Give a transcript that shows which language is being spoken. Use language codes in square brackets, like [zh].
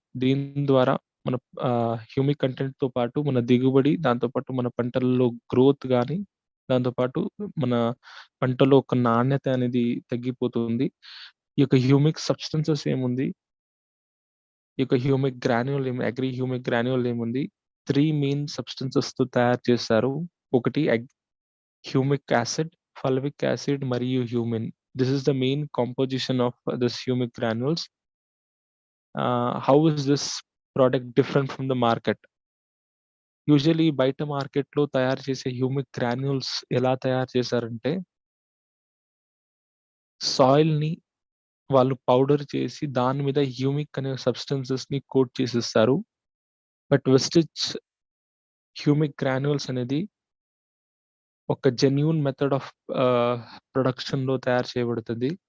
[te] దీని ద్వారా మన హ్యూమిక్ కంటెంట్‌తో పాటు మన దిగుబడి, దాంతో పాటు మన పంటల్లో గ్రోత్ గాని, దాంతో పాటు మన పంటలో ఒక నాణ్యత అనేది తగ్గిపోతుంది. ఈ యొక్క హ్యూమిక్ సబ్స్టెన్సెస్ ఏముంది, ఈ యొక్క అగ్రి హ్యూమిక్ గ్రాన్యూల్ ఏముంది, 3 మెయిన్ సబ్స్టెన్సెస్‌తో తయారు చేస్తారు. ఒకటి హ్యూమిక్ యాసిడ్, ఫల్విక్ యాసిడ్ మరియు humin. [en] This is the main composition of this humic granules. How is this product different from the market? [te] Usually బయట మార్కెట్‌లో తయారు చేసే హ్యూమిక్ గ్రాన్యూల్స్ ఎలా తయారు చేశారంటే, సాయిల్‌ని వాళ్ళు పౌడర్ చేసి దాని మీద హ్యూమిక్ అనే సబ్స్టెన్సెస్‌ని కోట్ చేసేస్తారు. బట్ వెస్టిజ్ హ్యూమిక్ గ్రాన్యూల్స్ అనేది ఒక జెన్యూన్ మెథడ్ ఆఫ్ ప్రొడక్షన్‌లో తయారు చేయబడుతుంది.